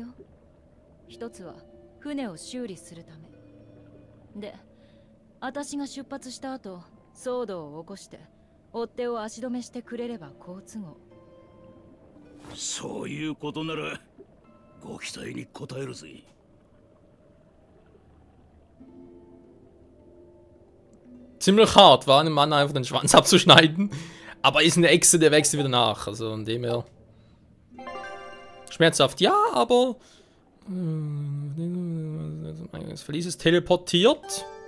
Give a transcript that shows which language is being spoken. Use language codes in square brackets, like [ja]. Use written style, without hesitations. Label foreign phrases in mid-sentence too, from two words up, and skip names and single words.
[ja] 一つは船を修理するためで、私が出発した後騒動を起こして追っ手を足止めしてくれれば好都合。そういうことならご期待に応えるぜ。 [de] Ziemlich hart, war einem Mann einfach den Schwanz abzuschneiden. Aber ist eine Echse, der wächst wieder nach. Also von dem her. Schmerzhaft, ja, aber. Das Verlies ist teleportiert.